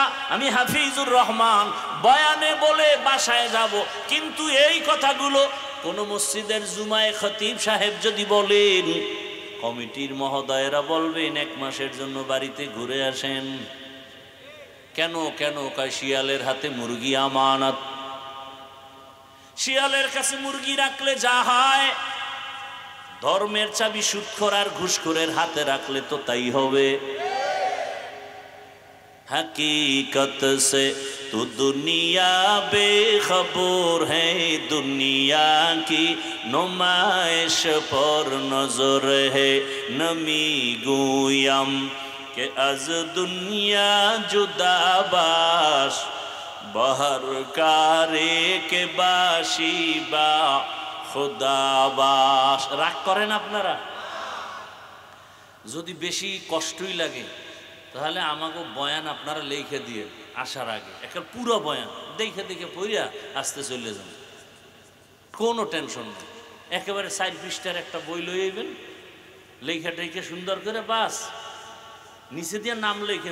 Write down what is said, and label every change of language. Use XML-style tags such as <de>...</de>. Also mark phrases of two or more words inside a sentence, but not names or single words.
<bn>আমি হাফিজুর রহমান বয়ানে বলে বাসায় যাব, কিন্তু এই কথাগুলো কোন মসজিদের জুমায় খতিব সাহেব যদি বলেন, কমিটির মহোদয়েরা বলবেন এক মাসের জন্য বাড়িতে ঘুরে আসেন। কেন কেন? কয় শিয়ালের হাতে মুরগি আমানত, শিয়ালের কাছে মুরগি রাখলে যা হয়, ধর্মের চাবি সুদখোর আর ঘুষখোরের হাতে রাখলে তো তাই হবে।</bn> <ur>حقیقت سے تو دنیا بےخبر ہے، دنیا کی نمائش پر نظر ہے.</ur> <fa>نمی‌گویم که از دنیا جدا باش، بهر کاری که باشی با خدا باش.</fa> <bn>রাগ করেন আপনারা? যদি বেশি কষ্টই লাগে তাহলে আমাকে বয়ান আপনারা লিখে দিয়ে আসার আগে একটা পুরো বয়ান দেখে দেখে পড়িয়া আসতে চলে যান, কোনো টেনশন নেই। একেবারে 4 পৃষ্ঠার একটা বই লইবেন, লেখা টেখে সুন্দর করে, বাস নিচে দিয়ে নাম লেখেন।</bn>